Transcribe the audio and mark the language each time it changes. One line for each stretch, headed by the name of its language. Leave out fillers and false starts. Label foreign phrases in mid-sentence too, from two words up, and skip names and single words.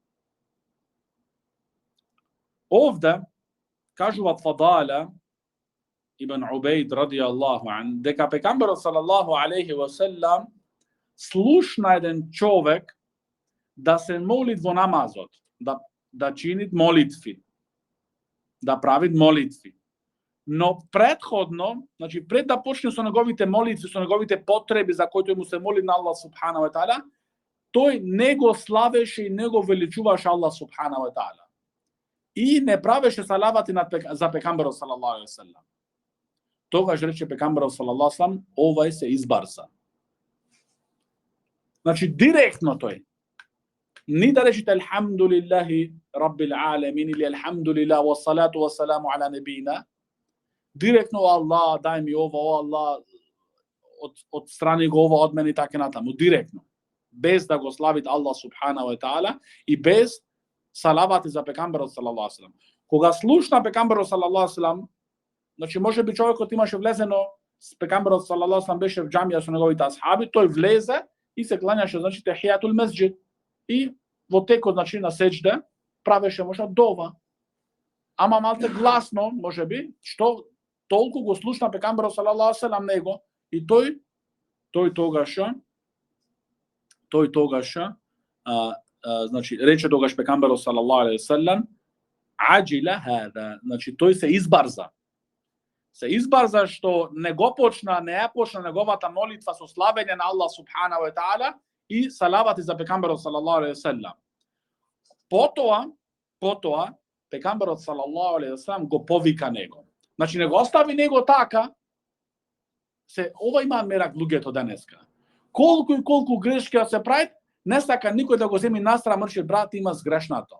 Macedonian: Овде кажуват Фадала ибн Убејд
Arabic: رضي الله عن,
Macedonian: дека пекамберот
Arabic: صلى الله عليه وسلم
Macedonian: слушна еден човек да се молит во намазот, да чинит молитви, да правит молитви. Но предходно, значи пред да почне со неговите молитви, со неговите потреби за кои тој му се моли на Аллах
Arabic: سبحانه وتعالى,
Macedonian: тој не го славеше и не го величуваше Аллах
Arabic: سبحانه وتعالى.
Macedonian: И не правеше салавати за пекамберот
Arabic: صلى الله عليه وسلم.
Macedonian: Тогаш рече пекамберот
Arabic: صلى الله عليه وسلم:
Macedonian: овај се избарса. Значи директно тој. Ни да речете
Arabic: الحمد لله رب العالمين
Macedonian: или
Arabic: الحمد لله والصلاة والسلام على نبينا.
Macedonian: Директно: Аллах, дај ми ова, Аллах, од страни го ова од мене и така натаму. Директно. Без да го славит Аллах
Arabic: سبحانه وتعالى
Macedonian: и без салавати за пекамберот
Arabic: صلى الله عليه وسلم.
Macedonian: Кога слушна пекамберот
Arabic: صلى الله عليه وسلم,
Macedonian: значи може би човекот имаше влезено, пекамберот
Arabic: صلى الله عليه وسلم
Macedonian: беше в џамија со неговите асхаби, тој влезе и се клањаше, значи,
Arabic: تحية المسجد.
Macedonian: И во текот, значи, на сеџде правеше може дова. Ама малте гласно, може би, што толку го слушна пекамберот
Arabic: صلى الله عليه وسلم
Macedonian: него, и тој тогаш значи рече тогаш пекамберот
Arabic: صلى الله عليه وسلم: عجل هذا,
Macedonian: значи тој се избарза. Се избарза што не ја почна неговата молитва со славење на Аллах
Arabic: سبحانه وتعالى
Macedonian: и салавати за пекамберот
Arabic: صلى الله عليه وسلم.
Macedonian: Потоа пекамберот
Arabic: صلى الله عليه وسلم
Macedonian: го повика него. Значи не го остави него така. Ова има мерак луѓето денеска. Колку и колку грешки се прават, не сака никој да го земи настрана, мрши брат, има сгрешнато.